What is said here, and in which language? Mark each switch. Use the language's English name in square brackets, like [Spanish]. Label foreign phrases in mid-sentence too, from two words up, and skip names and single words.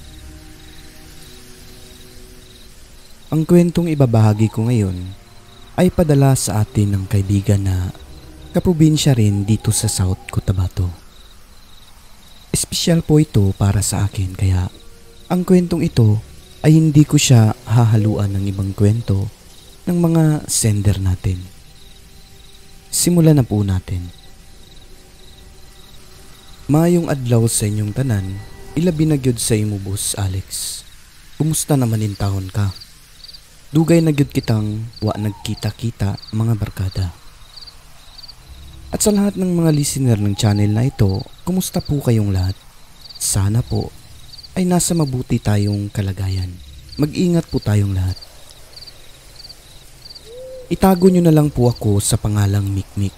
[Filipino] Ang kwentong ibabahagi ko ngayon ay padala sa atin ng kaibigan na kaprobinsya rin dito sa South Cotabato. Espesyal po ito para sa akin kaya ang kwentong ito ay hindi ko siya hahaluan ng ibang kwento ng mga sender natin. Simulan na po natin. [Cebuano] Maayong adlaw sa inyong tanan, ilabi na gyud sa imo boss Alex. Kumusta naman in taon ka? Dugay na gyud kitang wa nagkita-kita mga barkada. [Filipino] At sa lahat ng mga listener ng channel na ito, kumusta po kayong lahat? Sana po ay nasa mabuti tayong kalagayan. Mag-ingat po tayong lahat. Itago nyo na lang po ako sa pangalang Mikmik.